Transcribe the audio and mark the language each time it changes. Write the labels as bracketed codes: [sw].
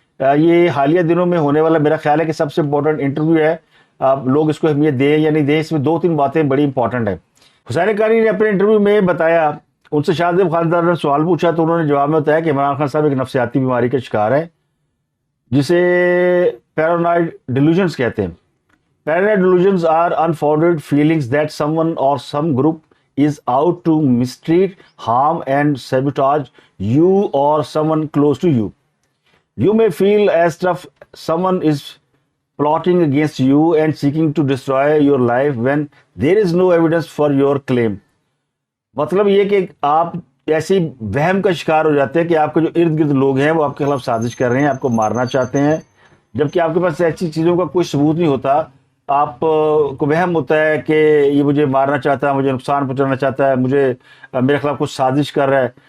[ur] یہ حالیہ دنوں میں ہونے والا میرا خیال ہے کہ سب سے امپورٹنٹ انٹرویو ہے. لوگ اس کو اہمیت دیں یا نہیں دیں، اس میں 2-3 باتیں بڑی امپورٹنٹ ہیں. حسین حقانی نے اپنے انٹرویو میں بتایا، ان سے شاہ زیب خاندان نے سوال پوچھا تو انہوں نے جواب میں بتایا کہ عمران خان صاحب ایک نفسیاتی بیماری کا شکار ہیں جسے پیرانوائڈ ڈیلوژنز کہتے ہیں. [en] Paranoid delusions are unfounded feelings that someone or some group is out to mistreat, harm and sabotage you or someone close to you. You may feel as if someone is plotting against you and seeking to destroy your life when there is no evidence for your claim. [ur] مطلب یہ کہ آپ ایسی وہم کا شکار ہو جاتے ہیں کہ آپ کے جو ارد گرد لوگ ہیں وہ آپ کے خلاف سازش کر رہے ہیں, آپ کو مارنا چاہتے ہیں, جبکہ آپ کے پاس ایسی چیزوں کا کوئی ثبوت نہیں ہوتا. آپ کو وہم ہوتا ہے کہ یہ مجھے مارنا چاہتا ہے, مجھے نقصان پہنچانا چاہتا ہے, مجھے میرے خلاف کچھ سازش کر رہا ہے.